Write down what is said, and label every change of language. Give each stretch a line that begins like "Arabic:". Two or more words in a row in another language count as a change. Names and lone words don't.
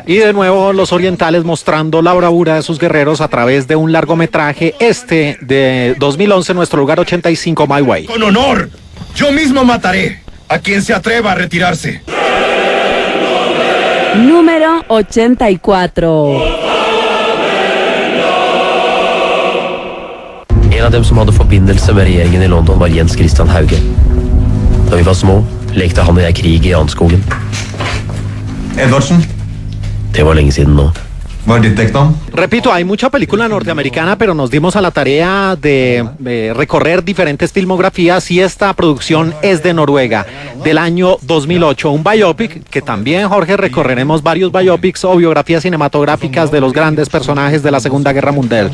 Spanish: Y de nuevo los orientales mostrando la bravura de sus guerreros a través de un largometraje, de 2011, Nuestro Lugar 85, My Way. Con honor, yo mismo mataré a quien se atreva a retirarse. Número 84.
Norwegian: En av dem som hadde forbindelse med regjeringen i London var Jens Christian Hauge. Da vi var små, lekte han og jeg krig i Janskogen. Edvardsen? Det var lenge siden nå.
Spanish: Repito, hay mucha película norteamericana, pero nos dimos a la tarea de recorrer diferentes filmografías y esta producción es de Noruega, del año 2008, un biopic que también, Jorge, recorreremos varios biopics o biografías cinematográficas de los grandes personajes de la Segunda Guerra Mundial.